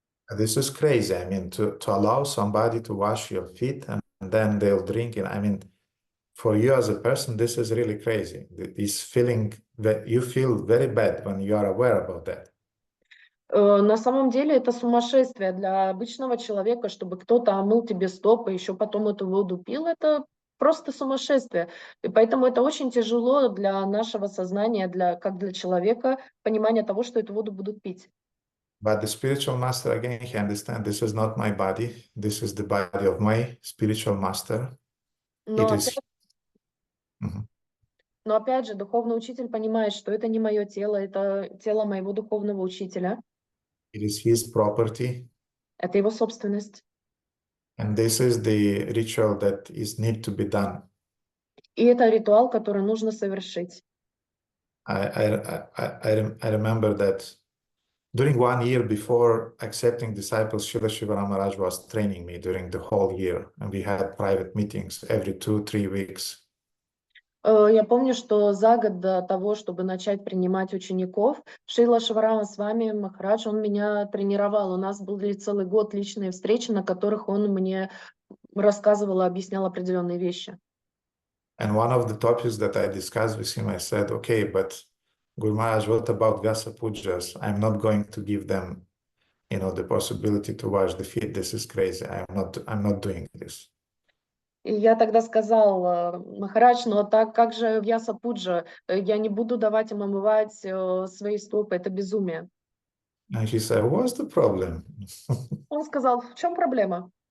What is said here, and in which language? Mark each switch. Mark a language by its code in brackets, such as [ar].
[en] This is crazy. I mean, to allow somebody to wash your feet and then they'll drink it. I mean, for you as a person, this is really crazy. This feeling that you feel very bad when you are aware about that. [ru] На самом деле это сумасшествие для обычного человека, чтобы кто-то омыл тебе стопы, еще потом эту воду пил, это просто сумасшествие. И поэтому это очень тяжело для нашего сознания, как для человека, понимание того, что эту воду будут пить. [en] But the spiritual master, again, he understands this is not my body. This is the body of my spiritual master. [ru] Но опять же, духовный учитель понимает, что это не мое тело, это тело моего духовного учителя. [en] It is his property. [ru] Это его собственность. [en] And this is the ritual that is need to be done. [ru] И это ритуал, который нужно совершить. [en] I remember that during 1 year before accepting disciples, Srila Shiva Maharaj was training me during the whole year, and we had private meetings every 2-3 weeks. [ru] Я помню, что за год до того, чтобы начать принимать учеников, Шрила Шиварама с вами, Махарадж, он меня тренировал. У нас были целый год личные встречи, на которых он мне рассказывал и объяснял определенные вещи. [en] And one of the topics that I discussed with him, I said, okay, but Guru Maharaj, what about Vyasa Pujas? I'm not going to give them, the possibility to wash the feet. This is crazy. I'm not doing this. [ru] И я тогда сказал, Махарадж, но так как же Вьяса Пуджа? Я не буду давать им омывать свои стопы, это безумие. [en] And he said, what's the problem? [ru] Он сказал, в чем проблема?